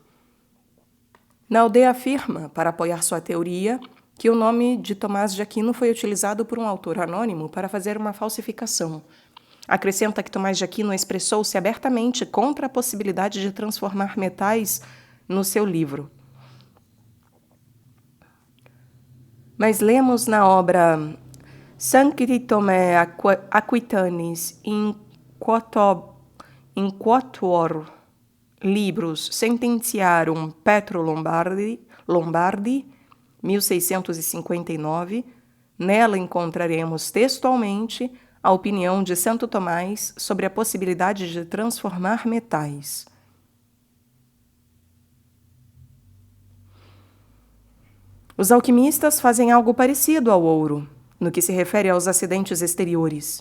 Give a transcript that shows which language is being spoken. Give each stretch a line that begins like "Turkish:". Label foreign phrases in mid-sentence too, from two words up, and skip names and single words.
Portuguese: Naudé afirma, para apoiar sua teoria, que o nome de Tomás de Aquino foi utilizado por um autor anônimo para fazer uma falsificação. Acrescenta que Tomás de Aquino expressou-se abertamente contra a possibilidade de transformar metais no seu livro. Mas lemos na obra Sancti Tomé Aquitanis in quatuor libros Sententiarum Petro Lombardi 1659, nela encontraremos textualmente a opinião de Santo Tomás sobre a possibilidade de transformar metais. Os alquimistas fazem algo parecido ao ouro, no que se refere aos acidentes exteriores.